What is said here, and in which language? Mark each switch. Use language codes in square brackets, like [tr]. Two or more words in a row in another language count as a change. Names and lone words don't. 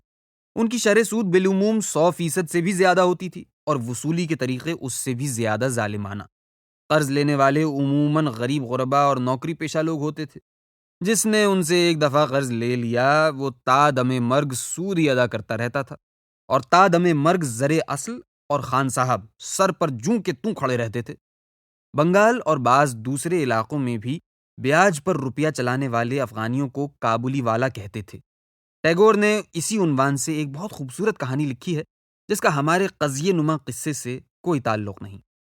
[ur] ان کی شرح سود بالعموم 100% سے بھی زیادہ ہوتی تھی اور وصولی کے طریقے اس سے بھی زیادہ ظالمانہ۔ قرض لینے والے عموماً غریب غربا اور نوکری پیشہ لوگ ہوتے تھے۔ جس نے ان سے ایک دفعہ قرض لے لیا وہ تا دم مرگ سود ہی ادا کرتا رہتا تھا، اور تا دم مرگ زر اصل اور خان صاحب سر پر جوں کے توں کھڑے رہتے تھے۔ بنگال اور بعض دوسرے علاقوں میں بھی بیاج پر روپیہ چلانے والے افغانیوں کو کابلی والا کہتے تھے۔ ٹیگور نے اسی عنوان سے ایک بہت خوبصورت کہانی لکھی ہے جس کا ہمارے قضیے نما قصے سے کوئی تعلق نہیں۔